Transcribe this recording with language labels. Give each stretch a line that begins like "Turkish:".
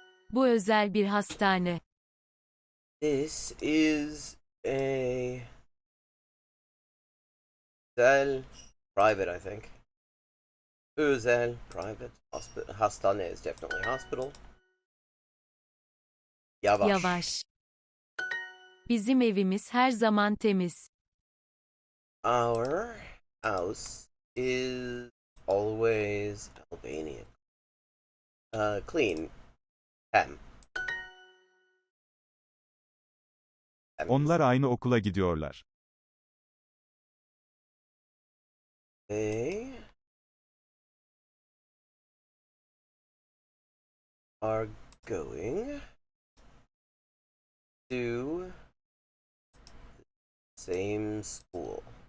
Turkish: Bu özel bir hastane.
English: This is a özel private, I think. Özel private hospital. Hastane is definitely hospital.
Turkish: Yavaş. Yavaş. Bizim evimiz her zaman temiz.
English: Our house is always Albanian. Clean. Hem.
Turkish: Onlar aynı okula gidiyorlar.
English: They are going to the same school.